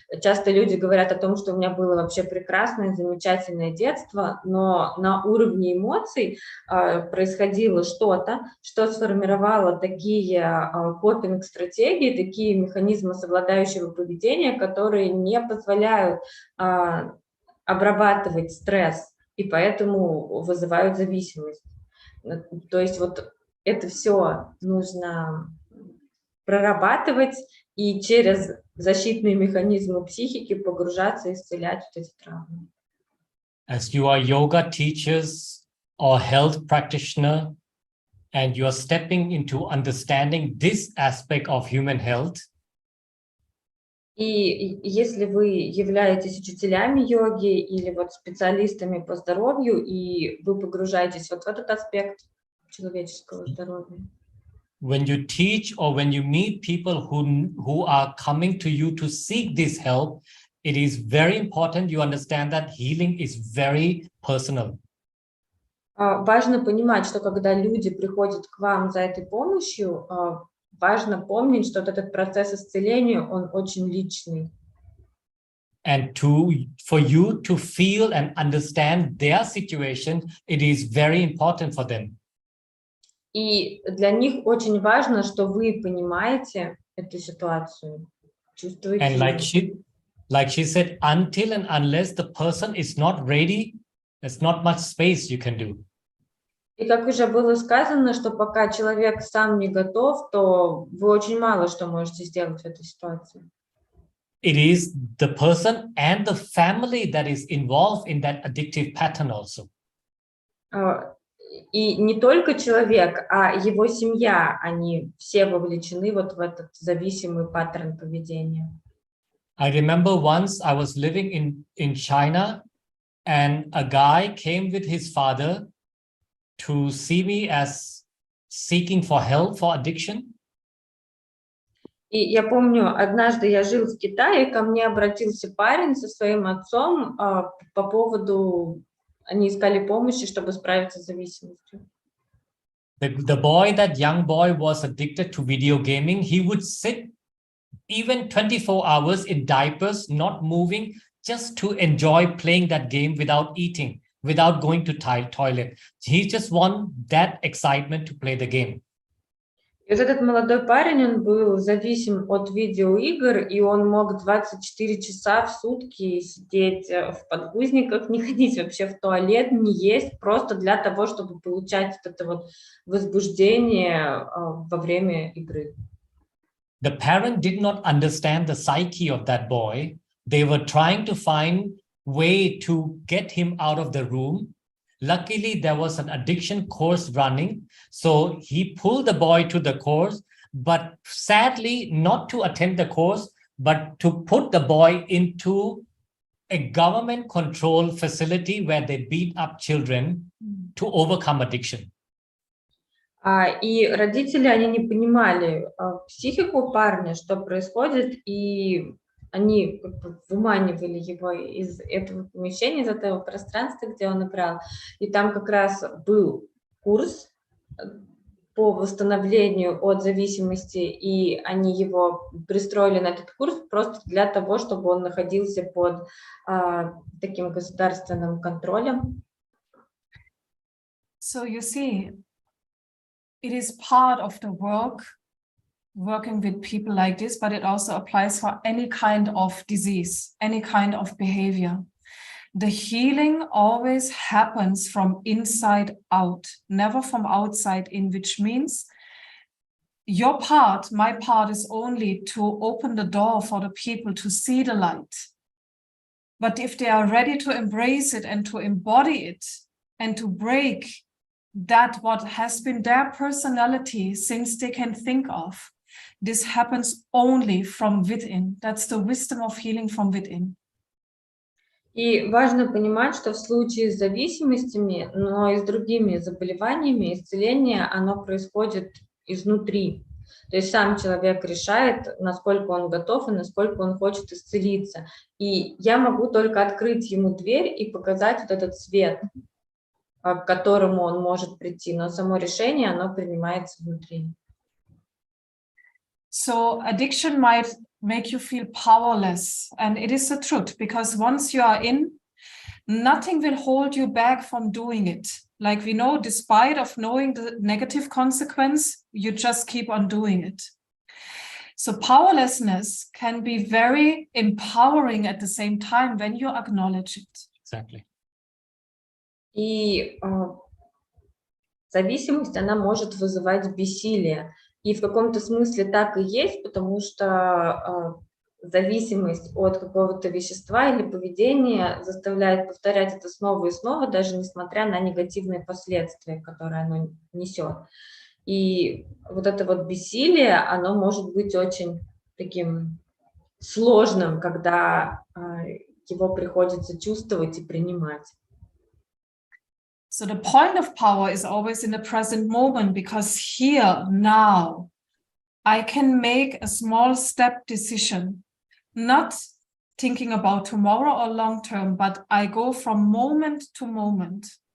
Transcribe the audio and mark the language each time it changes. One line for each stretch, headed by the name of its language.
Russian: Часто люди говорят о том, что у меня было вообще прекрасное, замечательное детство, но на уровне эмоций происходило что-то, что сформировало такие копинг-стратегии, такие механизмы совладающего поведения, которые не позволяют обрабатывать стресс, и поэтому вызывают зависимость. То есть вот это все нужно прорабатывать и через защитные механизмы психики погружаться и исцелять вот эти травмы.
English: As you are yoga teachers or health practitioner, and you are stepping into understanding this aspect of human health,
Russian: И если вы являетесь учителями йоги или вот специалистами по здоровью, и вы погружаетесь вот в этот аспект человеческого здоровья,
English: when you teach or when you meet people who are coming to you to seek this help, it is very important you understand that healing is very personal.
Russian: важно понимать, что когда люди приходят к вам за этой помощью, важно помнить, что вот этот процесс исцеления, он очень личный.
English: And for you to feel and understand their situation, it is very important for them.
Russian: И для них очень важно, что вы понимаете эту ситуацию, чувствуете.
English: And like she said, until and unless the person is not ready, there's not much space you can do.
Russian: И как уже было сказано, что пока человек сам не готов, то вы очень мало что можете сделать в этой ситуации.
English: It is the person and the family that is involved in that addictive pattern also.
Russian: И не только человек, а его семья, они все вовлечены вот в этот зависимый паттерн поведения.
English: I remember once I was living in China, and a guy came with his father to see me as seeking for help for addiction.
Russian: И я помню, однажды я жил в Китае, ко мне обратился парень со своим отцом по поводу, они искали помощи, чтобы справиться с зависимостью.
English: The boy, that young boy, was addicted to video gaming. He would sit even 24 hours in diapers, not moving, just to enjoy playing that game without eating, without going to toilet. He just want that excitement to play the game.
Russian: И вот этот молодой парень, он был зависим от видеоигр, и он мог 24 часа в сутки сидеть в подгузниках, не ходить вообще в туалет, не есть, просто для того, чтобы получать вот это вот возбуждение во время игры.
English: The parent did not understand the psyche of that boy. They were trying to find way to get him out of the room. Luckily, there was an addiction course running. So he pulled the boy to the course, but sadly, not to attend the course, but to put the boy into a government-controlled facility where they beat up children to overcome addiction.
Russian: И родители, они не понимали психику парня, что происходит, и они как бы выманивали его из этого помещения, из этого пространства, где он играл. И там как раз был курс по восстановлению от зависимости, и они его пристроили на этот курс просто для того, чтобы он находился под таким государственным контролем.
English: So you see, it is part of the working with people like this, but it also applies for any kind of disease, any kind of behavior. The healing always happens from inside out, never from outside in, which means your part, my part, is only to open the door for the people to see the light. But if they are ready to embrace it and to embody it and to break that what has been their personality since they can think of, this happens only from within. That's the wisdom of healing from within.
Russian: И важно понимать, что в случае с зависимостями, но и с другими заболеваниями, исцеление, оно происходит изнутри. То есть сам человек решает, насколько он готов и насколько он хочет исцелиться. И я могу только открыть ему дверь и показать вот этот свет, к которому он может прийти, но само решение, оно принимается внутри.
English: So addiction might make you feel powerless, and it is the truth, because once you are in, nothing will hold you back from doing it. Like we know, despite of knowing the negative consequence, you just keep on doing it. So powerlessness can be very empowering at the same time when you acknowledge it. Exactly.
Russian: И зависимость, она может вызывать бессилие. И в каком-то смысле так и есть, потому что зависимость от какого-то вещества или поведения заставляет повторять это снова и снова, даже несмотря на негативные последствия, которые оно несет. И вот это вот бессилие, оно может быть очень таким сложным, когда его приходится чувствовать и принимать.
English: So the point of power is always in the present moment, because here, now, I can make a small step decision, not thinking about tomorrow or long term, but I go from moment to moment.